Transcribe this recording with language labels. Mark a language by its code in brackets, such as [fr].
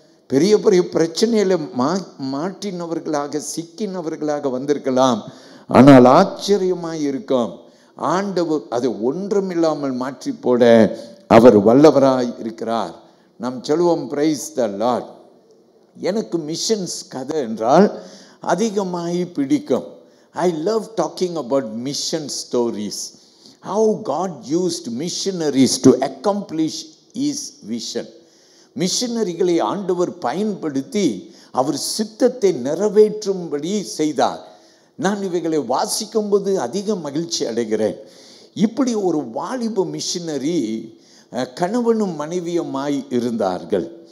[ta] பெரிய பெரிய பிரச்சனையில் மாட்டினவர்களாக சிக்கினவர்களாக வந்திருக்கலாம். ஆனால் ஆச்சரியமாக இருக்கும், ஆண்டவர் அதை ஒன்றுமில்லாமல் மாற்றி போட அவர் வல்லவராய் இருக்கிறார். நாம் சொல்லுவோம், பிரைஸ் த லார்ட். எனக்கு மிஷன்ஸ் கதை என்றால் அதிகமாகி பிடிக்கும். [en] I love talking about mission stories. How God used missionaries to accomplish His vision. [ta] மிஷனரிகளை ஆண்டவர் பயன்படுத்தி அவர் சித்தத்தை நிறைவேற்றும்படி செய்தார். நான் இவைகளை வாசிக்கும்போது அதிக மகிழ்ச்சி அடைகிறேன். இப்படி ஒரு வாலிப மிஷனரி கணவனும் மனைவியுமாய் இருந்தார்கள்.